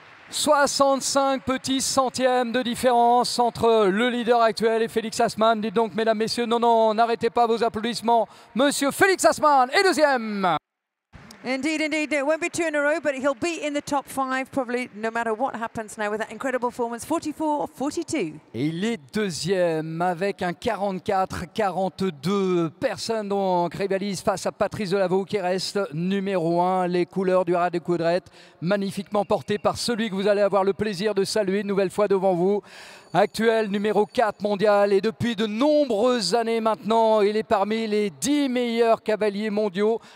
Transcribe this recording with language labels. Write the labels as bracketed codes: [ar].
[fr] 65 petits centièmes de différence entre le leader actuel et Felix Hassmann. Dites donc, mesdames, messieurs, non, n'arrêtez pas vos applaudissements. Monsieur Felix Hassmann est deuxième. [en] Indeed, indeed. It won't be 2 in a row, but he'll be in the top 5 probably no matter what happens now with that incredible performance, 44-42. [fr] Et il est deuxième avec un 44-42. Personne donc rivalise face à Patrice Delaveau qui reste numéro 1. Les couleurs du Haras des Coudrettes, magnifiquement portées par celui que vous allez avoir le plaisir de saluer une nouvelle fois devant vous. Actuel numéro 4 mondial et depuis de nombreuses années maintenant, il est parmi les 10 meilleurs cavaliers mondiaux.